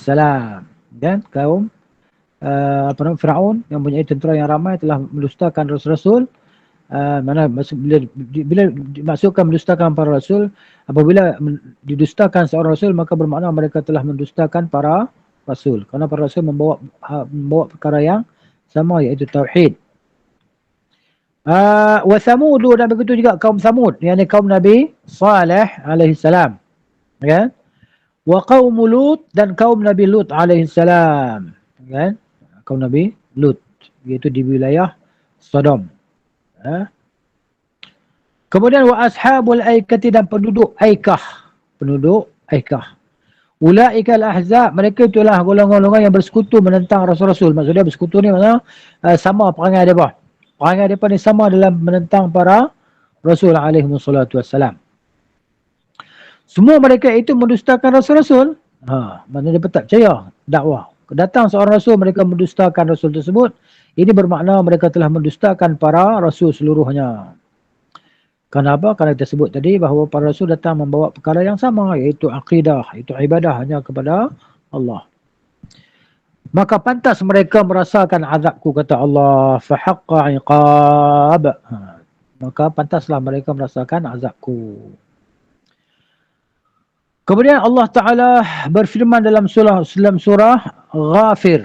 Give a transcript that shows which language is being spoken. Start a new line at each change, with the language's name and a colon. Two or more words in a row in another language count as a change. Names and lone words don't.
Malay: Dan kaum Fir'aun yang mempunyai tentera yang ramai telah mendustakan rasul-rasul. Bila dimaksudkan mendustakan para rasul, apabila didustakan seorang rasul, maka bermakna mereka telah mendustakan para rasul, kerana para rasul membawa perkara yang sama, iaitu tauhid.
Arabic: وثمود,
Malay: dan begitu juga kaum Thamud, yakni kaum Nabi Saleh
Arabic: عليه السلام,
Malay: kan?
Arabic: وقوم لوط,
Malay: dan kaum Nabi Lut
Arabic: عليه السلام,
Malay: kan? Kaum Nabi Lut, iaitu di wilayah Sodom. Kemudian
Arabic: وأصحاب الأيكة,
Malay: dan penduduk Aikah,
Arabic: أولئك الأحزاب,
Malay: mereka itulah golongan-golongan yang bersekutu menentang rasul-rasul. Maksudnya bersekutu ni maksudnya sama perangai mereka. Perangai mereka ni sama dalam menentang para rasul
Arabic: عليه الصلاة والسلام.
Malay: Semua mereka itu mendustakan rasul-rasul. Maksudnya dia tak percaya dakwah. Datang seorang rasul, mereka mendustakan rasul tersebut. Ini bermakna mereka telah mendustakan para rasul seluruhnya. Kenapa? Kerana kita sebut tadi bahawa para rasul datang membawa perkara yang sama, iaitu akidah, iaitu ibadah hanya kepada Allah. Maka pantas mereka merasakan azabku, kata Allah.
Arabic: فحق عقاب.
Malay: Maka pantaslah mereka merasakan azabku. Kemudian Allah Ta'ala berfirman dalam surah Ghafir.